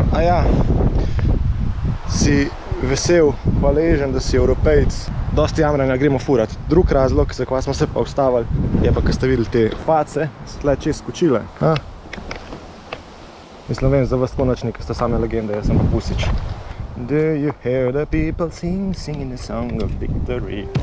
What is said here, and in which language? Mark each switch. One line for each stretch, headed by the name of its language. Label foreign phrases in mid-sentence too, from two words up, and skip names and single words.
Slovenian: Aja, si vesel, hvaležen, da si Evropejc. Dosti jamranja gremo furat. Drug razlog, zakaj smo se pa ustavili, je pa, ko ste videli te face, so tle čez skočile. Mislim, vem, za vas tako nič nekaj sta same legende, jaz sem pa pusič.
English: Do you hear the people singing the song of victory?